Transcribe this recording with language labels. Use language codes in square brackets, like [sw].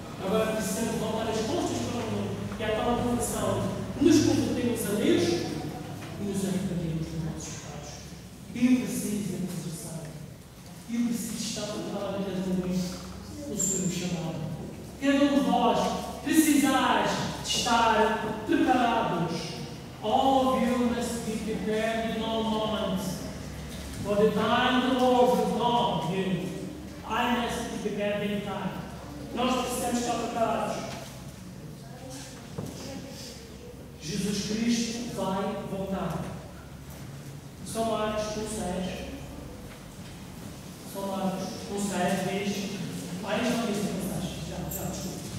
[pt] Agora precisamos voltar as costas para o mundo. E há tal conversão. Nos convertemos a Deus e nos arrependemos dos nossos pecados. Eu preciso da conversão. Eu preciso estar preparado cada momento no seu chamado. Cada um de vós precisais de estar preparados. [en] All of you must be prepared in all moments. For the time the Lord will come you. I must be prepared in time. [pt] Nós precisamos estar preparados. Jesus Cristo vai voltar. São Marcos 1,6. São Marcos 1,6 diz. Deixa eu ver essa passagem.